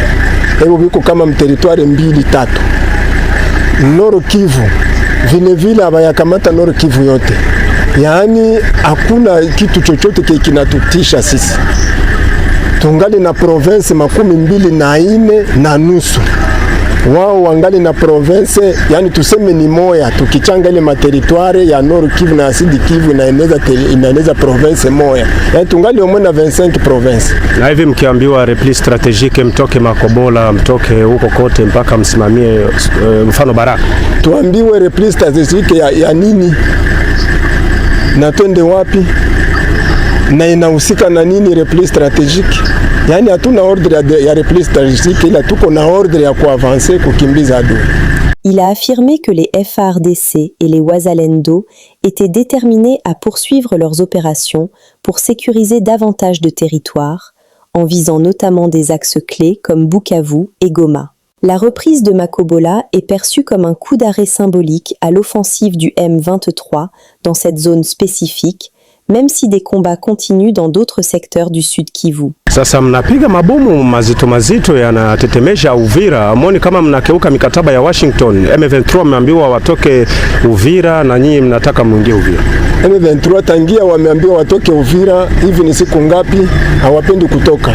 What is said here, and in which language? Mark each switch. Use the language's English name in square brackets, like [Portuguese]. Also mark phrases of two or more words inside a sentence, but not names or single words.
[Swahili] Hebu biko kama mteritoire 2-3. Nord Kivu vile vile abayakamata Nord Kivu yote. Yaani hakuna kitu chochote kinatutisha sisi. Tungali na province 24 na nusu. Wao wangali na province, yani tuseme ni moya, tukichanga ile materitoire ya Nord Kivu na Sud Kivu inaeneza province moya. Yani tungali omwe na 25 province. Na hivi mkiambiwa [French] repli strategique [Swahili] mtoke Makobola, mtoke huko kote mpaka msimamie mfano Baraka. Tuambiwe [French] repli strategique [Swahili] ya nini? Na twende wapi? Na inahusika na nini [French] repli strategique? [Swahili] Yani hatuna ordre ya [French] repli strategique, [Swahili] ila tuko na ordre ya kuavancer kukimbiza adui. [French] Il a affirmé que les FARDC et les Wazalendo étaient déterminés à poursuivre leurs opérations pour sécuriser davantage de territoires, en visant notamment des axes clés comme Bukavu et Goma. La reprise de Makobola est perçue comme un coup d'arrêt symbolique à l'offensive du M23 dans cette zone spécifique, même si des combats continuent dans d'autres secteurs du Sud Kivu. [Swahili] Sasa mnapiga mabomu mazito yanatetemesha Uvira. Amoni kama mnakeuka mikataba ya Washington. M23 wameambiwa watoke Uvira na nyinyi mnataka muingie Uvira. M23 tangia wameambiwa watoke Uvira, hivi ni siku ngapi hawapendi kutoka.